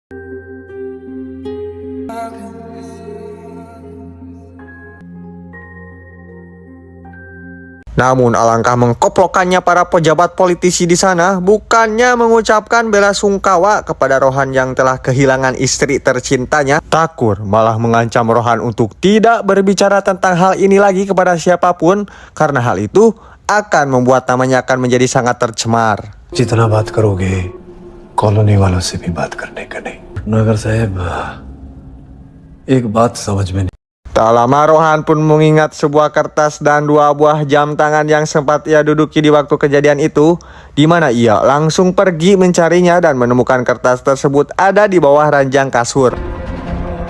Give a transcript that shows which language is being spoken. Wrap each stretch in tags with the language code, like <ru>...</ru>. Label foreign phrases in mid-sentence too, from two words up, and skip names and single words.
<id>Namun alangkah mengkoplokannya para pejabat politisi di sana, bukannya mengucapkan bela sungkawa kepada Rohan yang telah kehilangan istri tercintanya, Thakur malah mengancam Rohan untuk tidak berbicara tentang hal ini lagi kepada siapapun, karena hal itu akan membuat namanya akan menjadi sangat tercemar.</id> <hi>जितना बात करोगे कॉलोनी वालों से भी बात करने का नहीं. नगर साहब, एक बात समझ में नहीं.</hi> <id>Tak lama Rohan pun mengingat sebuah kertas dan 2 buah jam tangan yang sempat ia duduki di waktu kejadian itu, di mana ia langsung pergi mencarinya dan menemukan kertas tersebut ada di bawah ranjang kasur.</id>